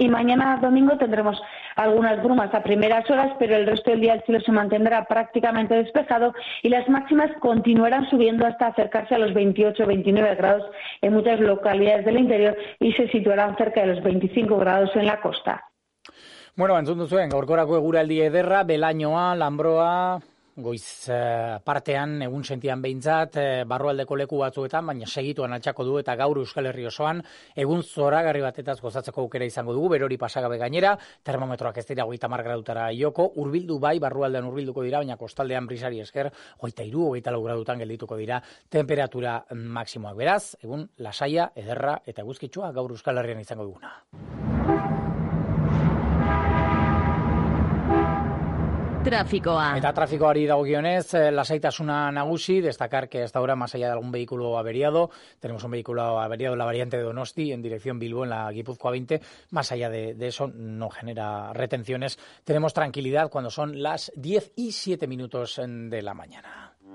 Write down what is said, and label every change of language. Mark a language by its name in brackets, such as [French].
[Spanish] Y mañana domingo tendremos algunas brumas a primeras horas, pero el resto del día el cielo se mantendrá prácticamente despejado y las máximas continuarán subiendo hasta acercarse a los 28 o 29 grados en muchas localidades del interior y se situarán cerca de los 25 grados en la costa. [Basque] Bueno, entonces, venga, gorkorako egura el día ederra, belainoa, lambroa, goiz partean, egun sentian behintzat, barrualdeko leku batzuetan, baina segituan altxako du eta gaur Euskal Herri osoan, egun zoragarri batetaz gozatzeko aukera izango dugu, berori pasagabe gainera, termometroak ez dira 30 gradutara joko, hurbildu bai, barrualdean hurbilduko dira, baina kostaldean brisari esker, 23-24 gradutan geldituko dira temperatura maksimoak. Beraz, egun lasaia, ederra eta eguzkitsua gaur Euskal Herrian izango duguna. Tráficoa. Eta trafikoari dagokionez, lasaitasuna nagusi, [Spanish] destacar que hasta ahora, más allá de algún vehículo averiado, tenemos un vehículo averiado en la variante de Donosti, en dirección Bilbo, en la Gipuzkoa 20, más allá de eso, no genera retenciones. Tenemos tranquilidad cuando son las 10 y 7 minutos de la mañana.